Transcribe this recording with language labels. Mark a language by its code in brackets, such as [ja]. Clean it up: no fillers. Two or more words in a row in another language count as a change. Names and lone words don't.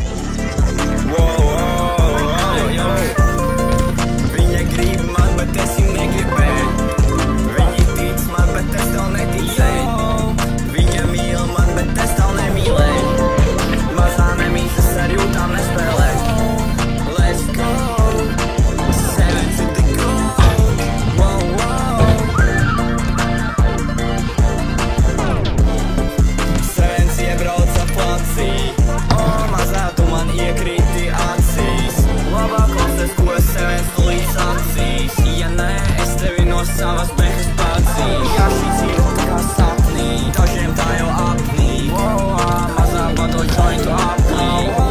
[lv] Viņa grib man, bet es viņu negribēju. Viņa tic man, bet es tev neticēju. Viņa mīl man, bet es tev nemīlēju. Mazā nemīsas ar jūtām nespēlēju. [en] Let's go! Seven to the goal! [lv] Wow, wow! Sevens iebrauca placī. O, mazā tu man iekrīti acīs. Labāk klausies, ko sevens tu līdz acīs. Ja nē, es tevi no savas behas pacīšu. Ja šī dzīvo tā kā sapnī, dažiem tā jau apnīk. Mazā bado jointu apnīk.